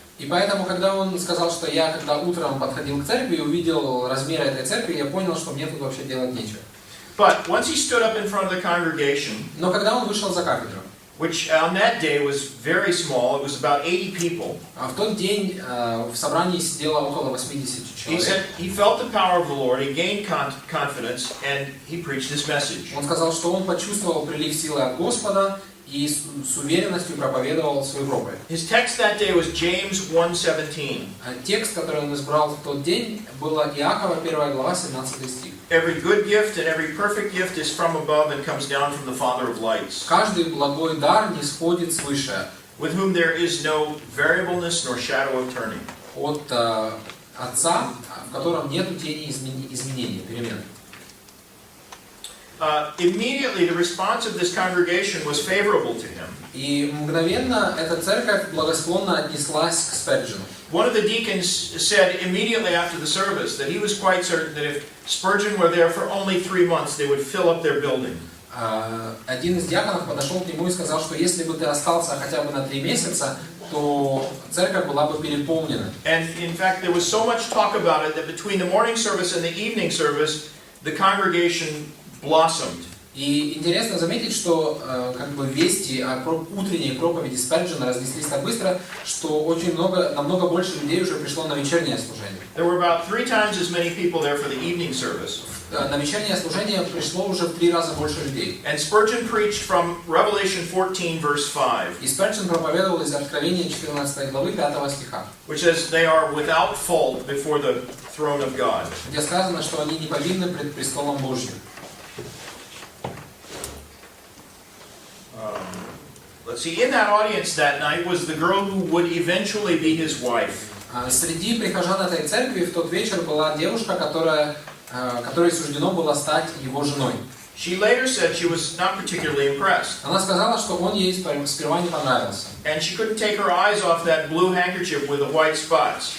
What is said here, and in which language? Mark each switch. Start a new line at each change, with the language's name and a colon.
Russian: И поэтому, когда он сказал, что я, когда утром подходил к церкви и увидел размеры этой церкви, я понял, что мне тут вообще делать нечего.
English: But once he stood up in front of the congregation,
Russian: Но когда он вышел за кафедру,
English: which on that day was very small, it was about 80 people.
Russian: в тот день в собрании сидело около 80
English: He
Russian: человек.
English: said he felt the power of the Lord, he gained confidence, and he preached this message.
Russian: Он сказал, что он почувствовал прилив силы от Господа и с уверенностью проповедовал свою проповедь.
English: His text that day was James 1:17.
Russian: Текст, который он избрал в тот день, было Иакова 1 глава 17 стих.
English: Every good gift and every perfect gift is from above and comes down from the Father of lights,
Russian: Каждый благой дар не сходит свыше,
English: with whom there is no variableness nor shadow of turning.
Russian: от Отца, в котором нет тени изменений, перемен.
English: Immediately, the response of this congregation was favorable to him.
Russian: И мгновенно эта церковь благосклонно отнеслась к Сперджену.
English: One of the deacons said immediately after the service that he was quite certain that if Spurgeon were there for only 3 months, they would fill up their building.
Russian: Один из диаконов подошел к нему и сказал, что если бы ты остался хотя бы на 3 месяца, то церковь была бы переполнена.
English: And in fact, there was so much talk about it that between the morning service and the evening service, the congregation blossomed.
Russian: И интересно заметить, что вести о утренней проповеди Сперджена разнеслись так быстро, что намного больше людей уже пришло на вечернее служение.
English: There were about 3 times as many people there for the evening service.
Russian: На вечернее служение пришло уже в 3 раза больше людей.
English: And Spurgeon preached from Revelation 14, verse 5.
Russian: И Сперджен проповедовал из Откровения 14 главы 5 стиха,
English: Which says they are without fault before the throne of God.
Russian: где сказано, что они не повинны пред престолом Божьим.
English: Let's see, in that audience that night was the girl who would eventually be his wife.
Russian: Среди прихожан этой церкви в тот вечер была девушка, которой суждено было стать его женой.
English: She later said she was not particularly impressed.
Russian: Она сказала, что он ей сперва не понравился.
English: And she couldn't take her eyes off that blue handkerchief with the white spots.